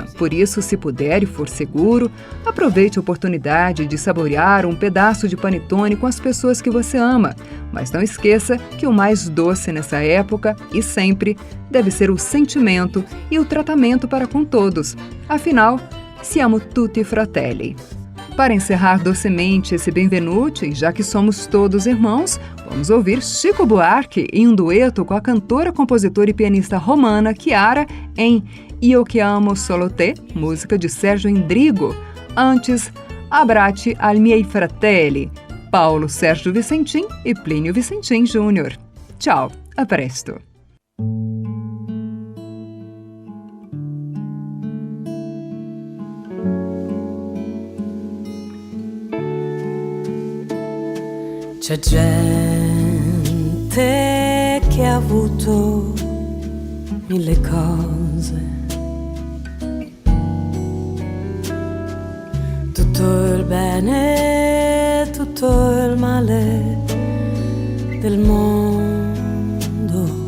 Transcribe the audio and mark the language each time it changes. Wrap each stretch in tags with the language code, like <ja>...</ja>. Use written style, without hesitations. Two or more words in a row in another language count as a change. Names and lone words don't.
<pt>Por isso, se puder e for seguro, aproveite a oportunidade de saborear um pedaço de panetone com as pessoas que você ama. Mas não esqueça que o mais doce nessa época, e sempre, deve ser o sentimento e o tratamento para com todos. Afinal,</pt> <it>siamo tutti fratelli.</it> <pt>Para encerrar docemente esse benvenuti, já que somos todos irmãos, vamos ouvir Chico Buarque em um dueto com a cantora, compositora e pianista romana Chiara em</pt> <it>Io che amo solo te,</it> <pt>música de Sérgio Endrigo. Antes,</pt> <it>Abbracci ai miei fratelli, Paulo Sérgio Vicentim e Plínio Vicentim Júnior. Tchau, a presto! C'è gente che ha avuto mille cose, tutto il bene, tutto il male del mondo.</it>